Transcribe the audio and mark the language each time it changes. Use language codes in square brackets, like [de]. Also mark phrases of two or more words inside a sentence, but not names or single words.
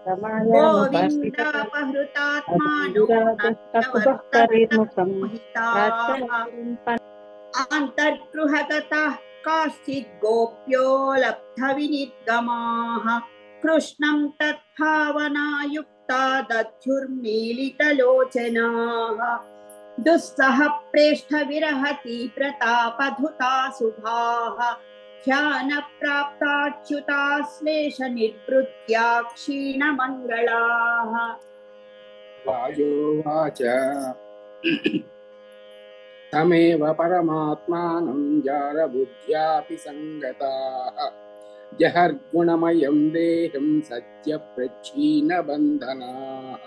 [sa] గోవిందాపహృతాత్మానో అంతర్గృహగతాః కాశ్చిద్ గోప్యో లబ్ధవినిర్గమాః. కృష్ణం తద్భావనాయుక్తా దధ్యుర్మీలితలోచనాః. दुस्सह प्रेष्ठ विरहति प्रतापधुता शुभाः ध्यान प्राप्ताच्युताश्लेष निर्वृत्या क्षीणमङ्गलाः। राजोवाच तमेव परमात्मानं जारबुद्ध्यापि संगताः जहर्गुणमयं देहं सत्यप्रच्छीनबन्धनाः।